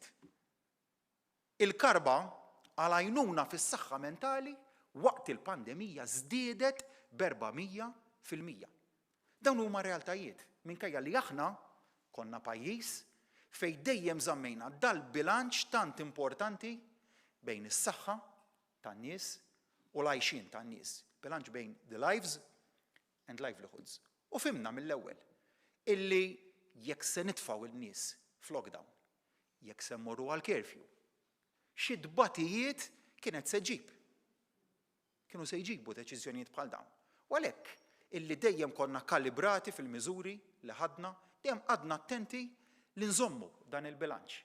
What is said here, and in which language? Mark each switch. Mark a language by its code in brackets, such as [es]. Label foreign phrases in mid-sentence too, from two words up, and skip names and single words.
[mt] Il-karba għal għajnuna fis-saħħa mentali waqt il-pandemija żdiedet b'400%. Dawn huma realtajiet minkejja li aħna konna pajjiż fejn dejjem żammejna dal-bilanċ tant importanti bejn is-saħħa tan-nies u l-għajxien tan-nies. Bilanċ bejn [en] the lives and livelihoods. [mt] U fimna mill-ewwel illi jekk se nitfgħu il-nies f'lockdown, jekk se mmorru għal curfew, xi dbatijiet kienet se ġib. Kienu se jġibu deċiżjonijiet bħal dawn. U għalhekk illi dejjem konna kalibrati fil-miżuri li ħadna, dejjem għadna attenti li nżommu dan il-bilanċ.